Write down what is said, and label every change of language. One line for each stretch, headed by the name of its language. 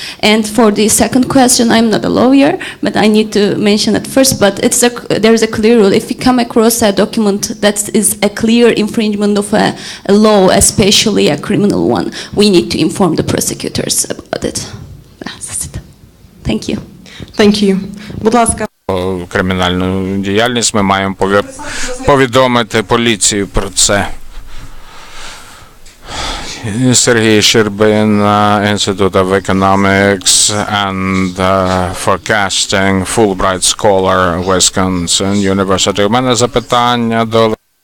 English: And for the second question, I'm not a lawyer, but I need to mention it first. But there is a clear rule. If you come across a document that is a clear infringement of a law, especially a criminal one, we need to inform the prosecutors about it. That's it. Thank you. Thank you.
Ukrainian: Будь ласка. Кримінальну діяльність ми маємо повідомити поліцію про це.
English: Сергій Щербин, Institute of Economics and Forecasting, Fulbright Scholar, Wisconsin University.
Ukrainian: У мене запитання до...